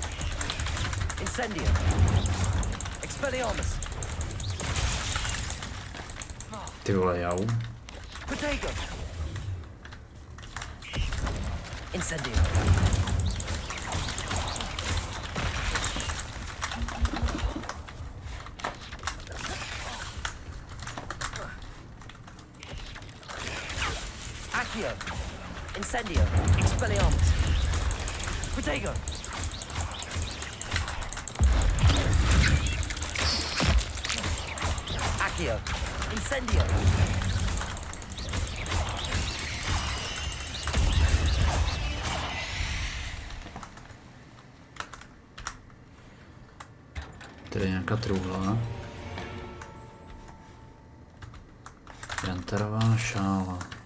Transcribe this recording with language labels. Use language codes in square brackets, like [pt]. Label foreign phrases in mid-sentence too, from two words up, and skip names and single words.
[cs] Incendio. Expelliarmus. Ty vole, jau. Protego. Incendio. Accio. Incendio. Expelliarmus. Protego. Accio. Incendio. Tady je nějaká truhla. Jantarová šála.